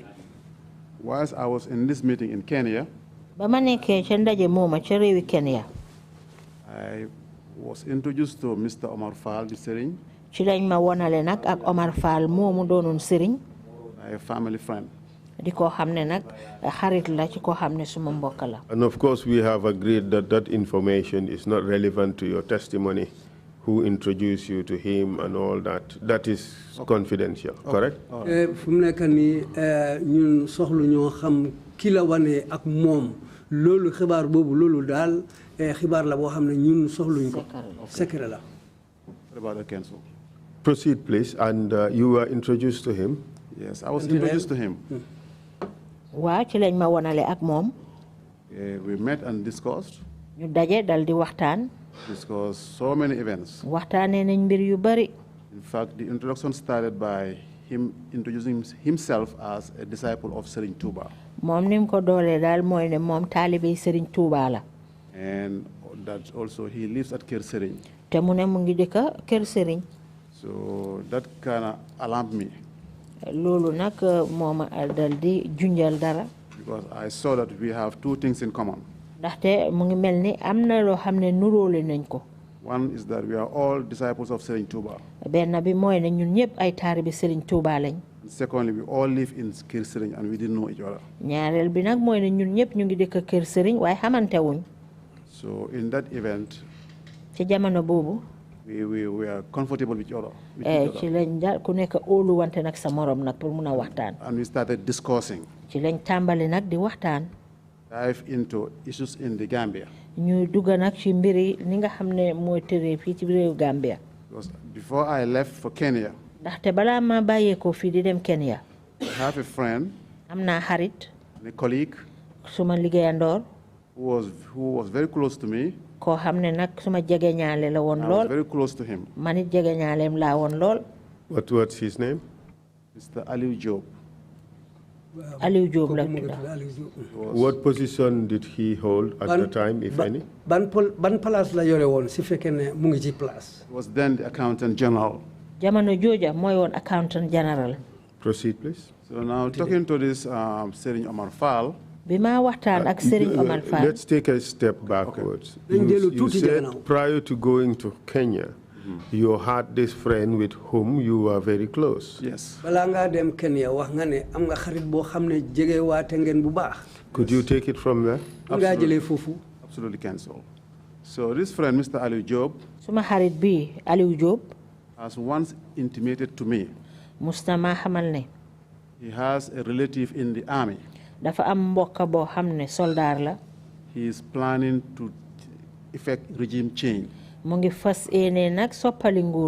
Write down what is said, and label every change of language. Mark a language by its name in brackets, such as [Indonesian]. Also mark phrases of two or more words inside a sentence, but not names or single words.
[English] Whilst I was in this meeting in Kenya, [Wolof] ba ma nekkee ca ndaje mooma ca réewi Kenya. [English] I was introduced to Mr. Omar Fall, the Serigne. [Wolof] ci lañ ma wonale nag ak Omar Fall moomu doonoon Serigne. [English] A family friend. [Wolof] di ko xam ne nag xarit la ci ko xam ne suma mbokk la. [English] And of course, we have agreed that that information is not relevant to your testimony, who introduced you to him and all that. That is confidential, correct? [Wolof] fu mu nekk nii ñun soxlu ñoo xam ki la wane ak moom loolu xibaar boobu loolu daal xibaar la boo xam ne ñun soxluñ ko secret la. [English] What about the council? Proceed, please. And you were introduced to him. Yes, I was introduced to him. [Wolof] waaw ci lañ ma wonale ak moom. [English] We met and discussed. [Wolof] ñu daje dal di waxtaan. [English] Discussed so many events. [Wolof] waxtaanee nañ mbir yu bari. [English] In fact, the introduction started by him introducing himself as a disciple of Serigne Touba. [Wolof] moom ni mu ko doolee daal mooy ne moom taalibe Serigne Touba la. [English] And that also he lives at Kër Serigne. [Wolof] te mu ne mu ngi dëkk Kër Serigne. [English] So that kind of alarmed me. [Wolof] loolu nag mooma dal di junjal dara. [English] Because I saw that we have two things in common. [Wolof] ndaxte mu ngi mel ni am na loo xam ne nuróole nañ ko. [English] One is that we are all disciples of Serigne Touba. [Wolof] benn bi mooy ne ñun ñëpp ay taalibe Serigne Touba lañ. [English] Secondly, we all live in Kër Serigne and we didn't know each other. [Wolof] ñaareel bi nag mooy ne ñun ñëpp ñu ngi dëkk Kër Serigne waaye xamante wuñ. [English] So in that event, [Wolof] ci jamono boobu. [English] we are comfortable with each other. [Wolof] ci lañ daal ku nekk óolu wante nag sa morom nag pour mun a waxtaan. [English] And we started discussing. [Wolof] ci lañ tàmbali nag di waxtaan. [English] Dive into issues in the Gambia. [Wolof] ñu dugg nag ci mbiri ni nga xam ne mooy tëree fii ci réew Gambia. [English] Because before I left for Kenya, [Wolof] ndaxte balaa ma bàyyeekoo fii di dem Kenya. [English] I have a friend, [Wolof] am naa xarit. [English] a colleague, [Wolof] suma liggéeyandoor. [English] who was very close to me. [Wolof] koo xam ne nag suma jegeñaale la woon [English] I [Wolof] lool. [English] was very close to him. [Wolof] man it jegeñaaleem laa woon lool. [English] What's his name? Mr. Aliou Job. [Wolof] Aliou Job la tudda. [English] What position did he hold at the time, if any? [Wolof] ban place la yore woon si fekkee ne mu ngi ci place. [English] He was then the accountant general. [Wolof] jamono jooja mooy woon [English] accountant general. Proceed, please. So now talking to this Serigne Omar Fall. [Wolof] bi ma waxtaan ak Serigne Omar Fall. [English] Let's take a step backwards. Okay. You said prior to going to Kenya, you had this friend with whom you were very close. Yes. [Wolof] balaa ngaa dem Kenya wax nga ne am nga xarit boo xam ne jege waate ngeen bu baax. [English] Could you take it from there? [Wolof] ngaa jëlee foofu. [English] Absolutely cancel. So this friend, Mr. Aliou Job, [Wolof] suma xarit bi Aliou Job. [English] has once intimated to me. [Wolof] mustama xamal ne. [English] He has a relative in the army. [Wolof] dafa am mbokk boo xam ne soldaar la. [English] He is planning to effect regime change. [Wolof] mu ngi fas yéene nag soppali nguur.